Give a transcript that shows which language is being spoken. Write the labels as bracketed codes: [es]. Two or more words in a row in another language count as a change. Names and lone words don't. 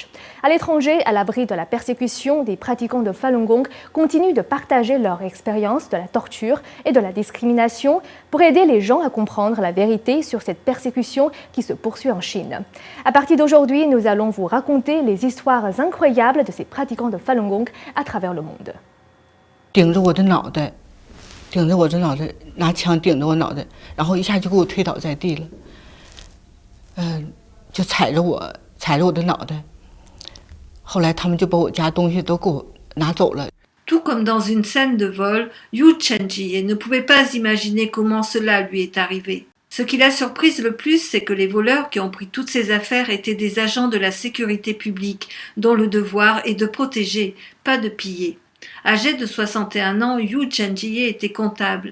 [fr] À l'étranger, à l'abri de la persécution, des pratiquants de Falun Gong continuent de partager leur expérience de la torture et de la discrimination pour aider les gens à comprendre la vérité sur cette persécution qui se poursuit en Chine. À partir d'aujourd'hui, nous allons vous raconter les histoires incroyables de ces pratiquants de Falun Gong à travers le monde. [zh] 顶着我的脑袋，拿枪顶着我脑袋，然后一下就给我推倒在地了。就踩着我的脑袋。后来他们就把我家东西都给我拿走了。 [fr] Tout comme dans une scène de vol, Yu Chenjie ne pouvait pas imaginer comment cela lui est arrivé. Ce qui l'a surprise le plus, c'est que les voleurs qui ont pris toutes ses affaires étaient des agents de la sécurité publique, dont le devoir est de protéger, pas de piller. Âgée de 61 ans, Yu Chenjie était comptable.